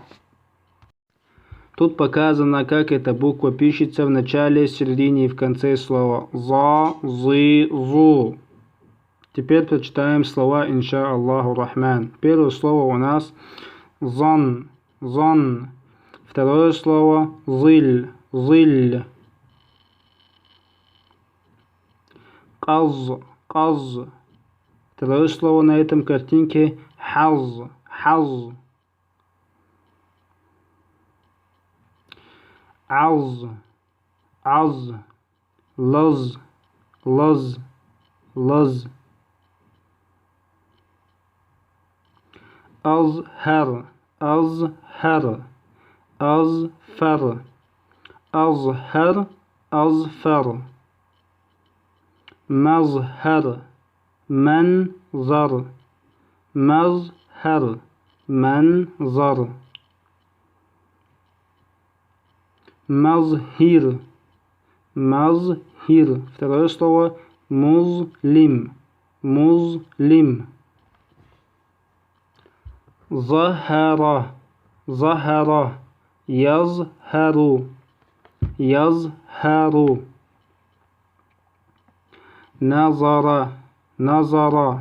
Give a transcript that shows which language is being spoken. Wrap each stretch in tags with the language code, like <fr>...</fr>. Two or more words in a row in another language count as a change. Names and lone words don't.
<ru>Тут показано, как эта буква пишется в начале, середине и в конце слова. «За», «зы», «зу». Теперь прочитаем слова,</ru> <ar>إن شاء الله رحمن.</ar> <ru>Первое слово у нас</ru> <ar>«ظن», «ظن».</ar> <ru>Второе слово</ru> <ar>«ظل», «ظل». «قظ»، «قظ».</ar> <ru>Второе слово на этом картинке</ru> <ar>«حظ», «حظ». «عظ»، «عظ». «لظ»، «لظ»، «لظ». «أظهر»، «أظهر». «أظفر»، «أظهر»، «أظفر». «مظهر»، «منظر». «مظهر»، «منظر». «مظهر»، «مظهر».</ar> <ru>Второе слово</ru> <ar>«مظلم», «مظلم». «ظهر»، «ظهر». «يظهر»، «يظهر». «نظر»، «نظر».</ar>